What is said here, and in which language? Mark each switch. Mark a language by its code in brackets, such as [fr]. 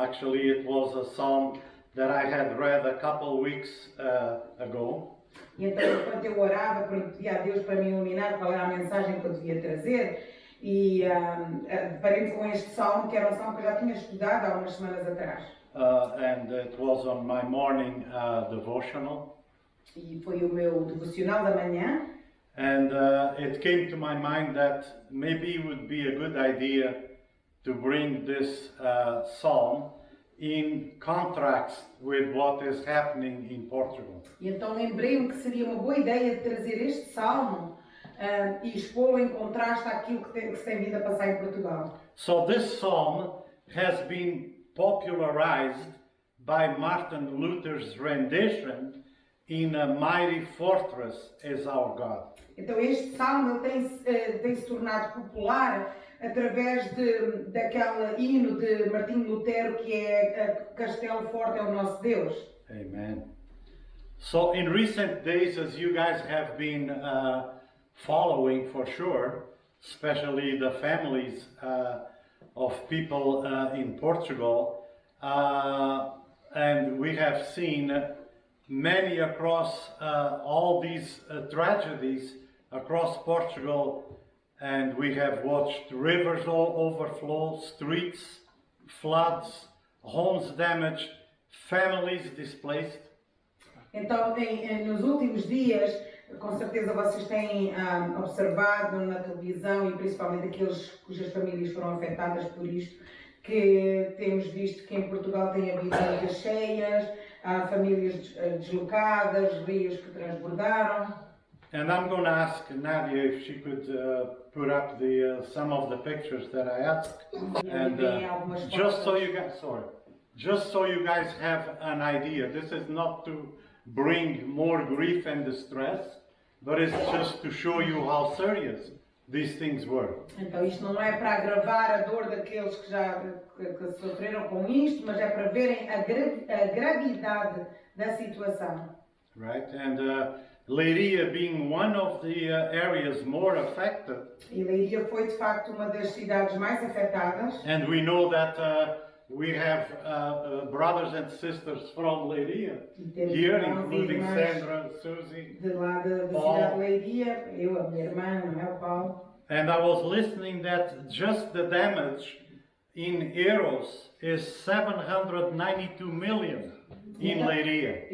[en] Actually, it was a psalm that I had read a couple weeks ago. [pt] E então, enquanto eu orava, pedi a Deus para me iluminar qual era a mensagem que eu devia trazer, e deparei-me com este salmo, que era um salmo que eu já tinha estudado há umas semanas atrás. [en] And it was on my morning devotional. [pt] E foi o meu devocional da manhã. [en] And it came to my mind that maybe it would be a good idea to bring this psalm in contrast with what is happening in Portugal. [pt] E então lembrei-me que seria uma boa ideia de trazer este salmo e expô-lo em contraste àquilo que se tem vindo a passar em Portugal. [en] So this psalm has been popularized by Martin Luther's rendition in A Mighty Fortress is Our God. [pt] Então este salmo tem se tornado popular através daquele hino de Martinho Lutero que é Castelo Forte é o nosso Deus. [en] Amen. So in recent days, as you guys have been following for sure, especially the families of people in Portugal, and we have seen many across all these tragedies across Portugal. And we have watched rivers all overflow, streets, floods, homes damaged, families displaced. [pt] Então, nos últimos dias, com certeza vocês têm observado na televisão e principalmente aqueles cujas famílias foram afetadas por isto, que temos visto que em Portugal tem havido águas cheias, famílias deslocadas, rios que transbordaram. [en] And I'm going to ask Nadia if she could put up some of the pictures that I asked, and just so you guys have an idea. This is not to bring more grief and distress, but it's just to show you how serious these things were. [pt] Então isto não é para agravar a dor daqueles que já que sofreram com isto, mas é para verem a gravidade da situação. [en] Right? And Leiria being one of the areas more affected, [pt] E Leiria foi de facto uma das cidades mais afetadas. [en] and we know that we have brothers and sisters from Leiria [pt] E temos [en] here, [pt] irmãos e [en] including [pt] irmãs [en] Sandra, Susie. [pt] de lá da [en] Paulo. [pt] cidade de Leiria, eu, a minha irmã, não é, o Paulo? [en] And I was listening that just the damage in euros is 792 million in Leiria.